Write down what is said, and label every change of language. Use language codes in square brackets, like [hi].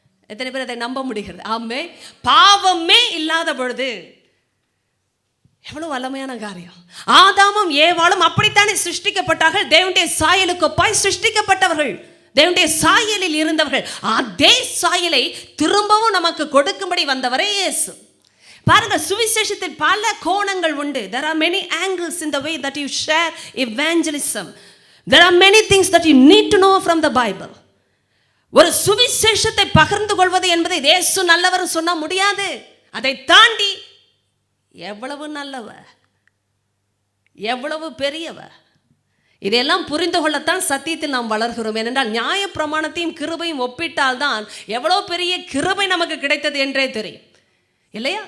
[ta] எத்தனை பேர் அதை நம்ப முடிகிறது? ஆமே. பாவமே இல்லாத பொழுது எவ்வளவு வல்லமையான காரியம். ஆதாமும் ஏவாளும் அப்படித்தானே சிருஷ்டிக்கப்பட்டார்கள். தேவனுடைய சாயலுக்கு ஒப்பாய் சிருஷ்டிக்கப்பட்டவர்கள், தேவனுடைய சாயலில் இருந்தவர்கள். அதே சாயலை திரும்பவும் நமக்கு கொடுக்கும்படி வந்தவரே இயேசு. பாருங்க, சுவிசேஷத்தில் பல கோணங்கள் உண்டு. [en] There are many angles in the way that you share evangelism. There are many things that you need to know from the Bible. [ta] ஒரு சுவிசேஷத்தை பகிர்ந்து கொள்வது என்பதை இயேசு நல்லவர் சொன்ன முடியாது. அதை தாண்டி எவ்வளவு நல்லவர், எவ்வளவு பெரியவர், இதையெல்லாம் புரிந்து கொள்ளத்தான் சத்தியத்தில் நாம் வளர்கிறோம். ஏனென்றால் நியாய பிரமாணத்தையும் கிருபையும் ஒப்பிட்டால் தான் எவ்வளவு பெரிய கிருபை நமக்கு கிடைத்தது என்றே தெரியும், இல்லையா?